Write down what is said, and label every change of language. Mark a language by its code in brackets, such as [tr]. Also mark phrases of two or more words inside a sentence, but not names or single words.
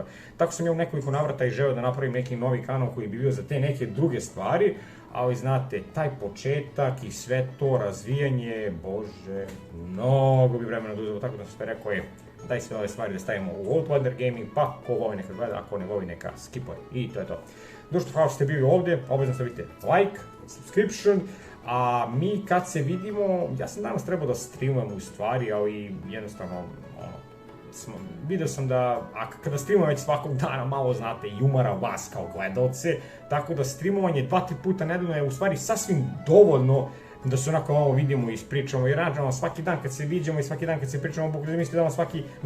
[sr] Tako sam ja u nekoliko navrata i želeo da napravim neki novi kanal koji bi bio za te neke druge stvari, ali znate, taj početak i sve to razvijanje, bože, mnogo bi vremena oduzelo, tako da sam sve rekao, daj sve ove stvari da stavimo u Outlander Gaming, pa ko voli neka gleda, ako ne voli neka skipuje. I to je to. Društvo, hvala što ste bili ovdje, obavezno stavite [en] like, subscription, [sr] a mi kad se vidimo, ja sam danas trebao da streamujem u stvari, ali jednostavno, vidio sam da, kada streamujem već svakog dana, malo znate i umara vas kao gledalce, tako da streamovanje 2-3 puta nedeljno je u stvari sasvim dovoljno da se onako malo vidimo i ispričamo, jer naravno svaki dan kad se viđamo i svaki dan kad se pričamo, bukvalno mislite da vam svaki